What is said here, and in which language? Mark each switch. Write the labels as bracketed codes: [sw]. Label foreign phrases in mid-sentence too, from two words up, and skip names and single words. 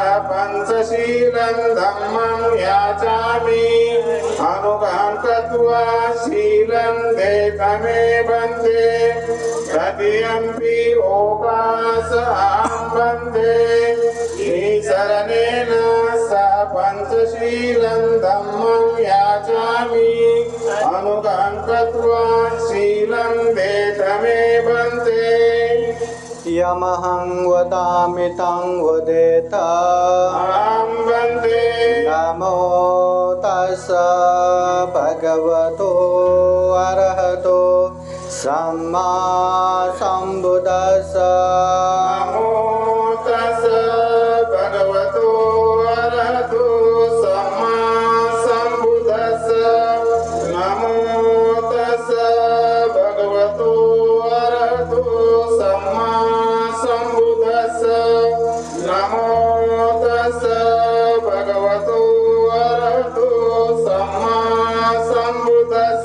[pi] पञ्चशीलं धम्मं याचामि अनुगहं कृत्वा शीलं देतमे वन्दे तृतीयंपि ओकासं वन्दे ईशरणेन सह पञ्चशीलं धम्मं याचामि अनुगहं कृत्वा शीलं देतमे वन्दे यमहं वदामि तं वदेत अहं वन्दे नमो तस्स भगवतो अरहतो सम्मा सम्बुद्दस्स नमो तस्स भगवतो अरहतो सम्मा सम्बुद्दस्स नमो तस्स भगवतो अरहतो सम्मा सम्बुद्दस्स नमो तस्स भगवतो अरहतो सम्मा सम्बुद्दस्स